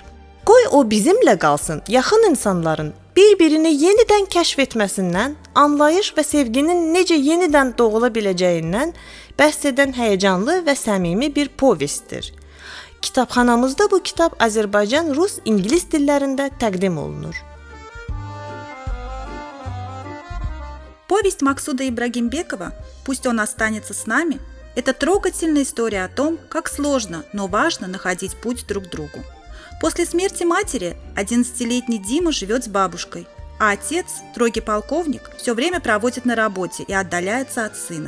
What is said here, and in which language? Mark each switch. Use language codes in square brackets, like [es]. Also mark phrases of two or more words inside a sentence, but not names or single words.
[az] Qoy o bizimlə qalsın, yaxın insanların bir-birini yenidən kəşf etməsindən, anlayış və sevginin necə yenidən doğula biləcəyindən bəhs edən həyəcanlı və səmimi bir povestdir. Kitabxanamızda bu kitab Azərbaycan, Rus, İngilis dillərində təqdim olunur. [ru] Повесть Максуда Ибрагимбекова «Пусть он останется с нами» – это трогательная история о том, как сложно, но важно находить путь друг к другу. После смерти матери 11-летний Дима живет с бабушкой, а отец, строгий полковник, все время проводит на работе и отдаляется от сына.